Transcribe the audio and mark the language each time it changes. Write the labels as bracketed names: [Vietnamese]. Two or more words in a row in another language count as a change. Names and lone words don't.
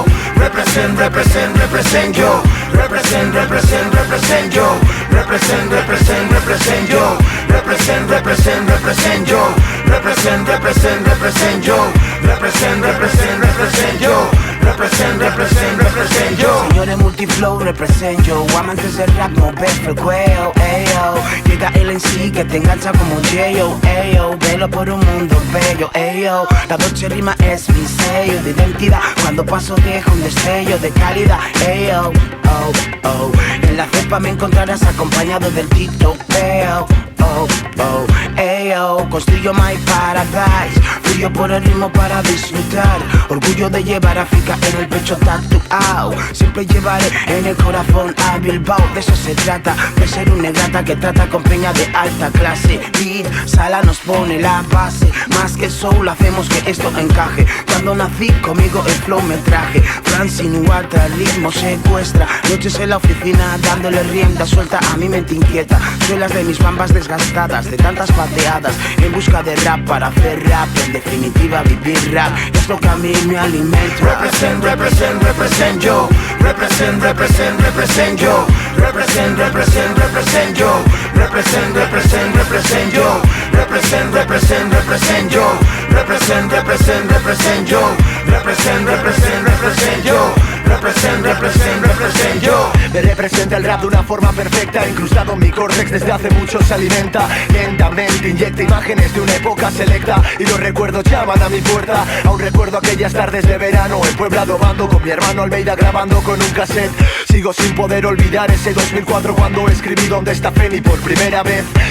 [English] Represent, represent, represent yo. Represent, represent, represent yo. Represent, represent, represent yo. Represent, represent, represent yo. Represent, represent, represent yo. Represent, represent, represent yo. Represent, represent, represent yo. [Spanish] Señores multiflow, represent yo. Amantes del rap, mover el cuello, ayo. Llega el en sí que te engancha como un J.O., ayo. Velo por un mundo bello, ayo. La Dolce rima es mi sello de identidad. Cuando paso dejo un destello de calidad, ayo. Oh, oh. En la cepa me encontrarás acompañado del TikTok, ayo. Oh, oh, ayo. Construyo [English] my paradise. [Spanish] Fluyo por el ritmo para disfrutar. Orgullo de llevar África en el pecho tatuado. Siempre llevaré en el corazón a Bilbao. De eso se trata, de ser un negrata que trata con peña de alta clase. Beat, Sala nos pone la base. Más que soul hacemos que esto encaje. Cuando nací conmigo el flow me traje. Francine Huerta, el ritmo secuestra. Noches en la oficina dándole rienda suelta a mi mente inquieta. Suelas de mis bambas desgastadas de tantas pateadas. En busca de rap para hacer rap. En definitiva vivir rap es lo que a mí me alimenta. [English] Represent, represent, represent yo. Represent, represent, represent yo. Represent, represent, represent yo. Represent, represent, represent yo. Represent, represent, represent yo. Represent, represent, represent yo. Represent, represent, represent yo. Represent, represent, represent yo. [Spanish] Me representa el rap de una forma perfecta. Incrustado en mi córtex desde hace mucho se alimenta. Lentamente inyecta imágenes de una época selecta. Y los recuerdos llaman a mi puerta. Aún recuerdo aquellas tardes de verano en Puebla domando con mi hermano Almeida grabando con un cassette. Sigo sin poder olvidar ese 2004 cuando escribí Donde está Feni por primera vez.